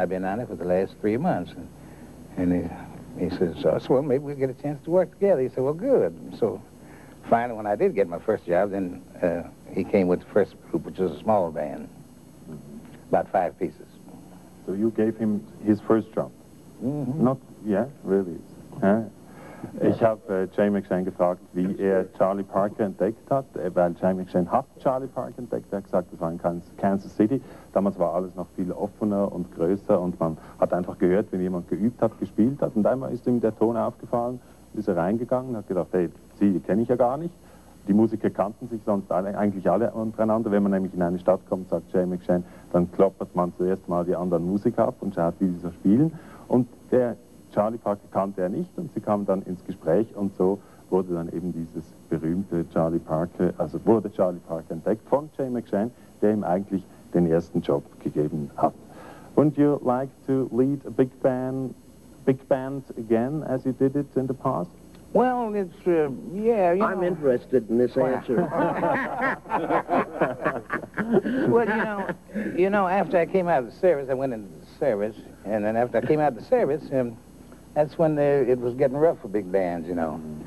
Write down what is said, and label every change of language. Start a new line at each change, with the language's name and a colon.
English: I've been on it for the last 3 months. And he says, "Well, maybe we'll get a chance to work together." He said, "Well, good." So finally, when I did get my first job, then he came with the first group, which was a small band, about 5 pieces. So you gave him his first job? Not, yeah, really.
German: Ich habe Jay McShann gefragt, wie Charlie Parker entdeckt hat, weil Jay McShann hat Charlie Parker entdeckt. Er hat gesagt, das war in Kansas City. Damals war alles noch viel offener und größer und man hat einfach gehört, wenn jemand geübt hat, gespielt hat. Und einmal ist ihm der Ton aufgefallen, ist er reingegangen und hat gedacht, hey, die kenne ich ja gar nicht. Die Musiker kannten sich sonst eigentlich alle untereinander. Wenn man nämlich in eine Stadt kommt, sagt Jay McShann, dann kloppert man zuerst mal die anderen Musiker ab und schaut, wie sie so spielen. Und der Charlie Parker kannte er nicht und sie kamen dann ins Gespräch und so wurde dann eben dieses berühmte Charlie Parker, also wurde Charlie Parker entdeckt von Jay McShann, der ihm eigentlich den ersten Job gegeben hat.
English: Wouldn't you like to lead a big band again as you did it in the past? Well, it's, yeah, you know. I'm interested in this answer. Well, you know, after I came out of the service, I went into the service, and then after I came out of the service, that's when it was getting rough for big bands, you know.